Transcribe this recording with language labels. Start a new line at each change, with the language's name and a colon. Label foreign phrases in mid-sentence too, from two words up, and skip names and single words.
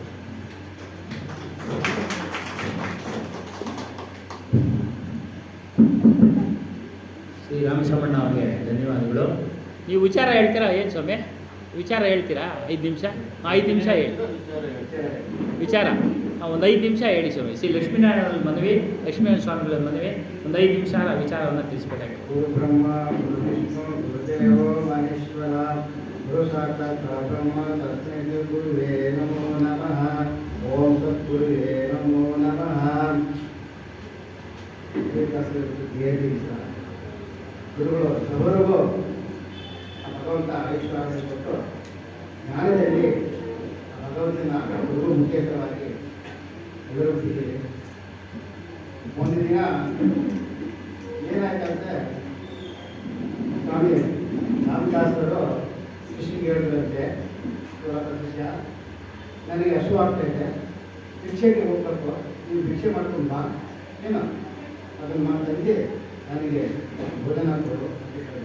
Kannada: ಶ್ರೀ ರಾಮಚಂದ್ರಣ್ಣ ಅವರಿಗೆ ಧನ್ಯವಾದಗಳು. ನೀವು ವಿಚಾರ ಹೇಳ್ತೀರಾ? ಏನು ಸ್ವಾಮಿ ವಿಚಾರ ಹೇಳ್ತೀರಾ? 5 ನಿಮಿಷ 5 ನಿಮಿಷ ಹೇಳಿ ವಿಚಾರ. ಒಂದು 5 ನಿಮಿಷ ಹೇಳಿ ಸ್ವಾಮಿ. ಶ್ರೀ ಲಕ್ಷ್ಮೀನಾರಾಯಣ ಮನವಿ, ಲಕ್ಷ್ಮೀನಾರಾಯಣ ಸ್ವಾಮಿಗಳ ಮನವಿ, ಒಂದು 5 ನಿಮಿಷ ವಿಚಾರವನ್ನು ತಿಳಿಸ್ಬೇಕಾಗಿದೆ.
Sanskrit: ಗುರು ಬ್ರಹ್ಮ ಗುರು ವಿಷ್ಣು ಗುರುದೇವೋ ಮಹೇಶ್ವರ ಗುರು ಸಾಕ್ಷಾತ್ ಬ್ರಹ್ಮ ತಸ್ಮೈ ಗುರುವೇ ನಮೋ ನಮಃ. ಓಂ ಸದ್ಗುರುವೇ ನಮೋ ನಮಃ.
Kannada: ಗುರುಗಳು ಸರ್ವರಿಗೂ ಭಗವಂತ ಆಯುಷ್ಯ ಕೊಟ್ಟು ಜ್ಞಾನದಲ್ಲಿ ಭಗವಂತನ ಗುರು ಮುಖ್ಯಸ್ಥವಾಗಿ ಎದುರಿಸಿದ್ದೀರಿ. ಒಂದು ದಿನ ಏನಾಯ್ತಂತೆ, ಸ್ವಾಮಿ ರಾಮದಾಸರು ಶಿಷ್ಯಗೆ ಹೇಳಿದ್ರಂತೆ, ಶಿಷ್ಯ ನನಗೆ ಹಸು ಆಗ್ತೈತೆ, ಭಿಕ್ಷೆಗೆ ಹೋಗ್ಬೇಕು, ನೀವು ಭಿಕ್ಷೆ ಮಾಡ್ಕೊಂಡು ಬಾ, ಏನೋ ಅದನ್ನು ಮಾಡ್ತಂದು ನನಗೆ ಭೋಜನ ಕೊಡು ಅಂತ ಹೇಳಿದ್ರು.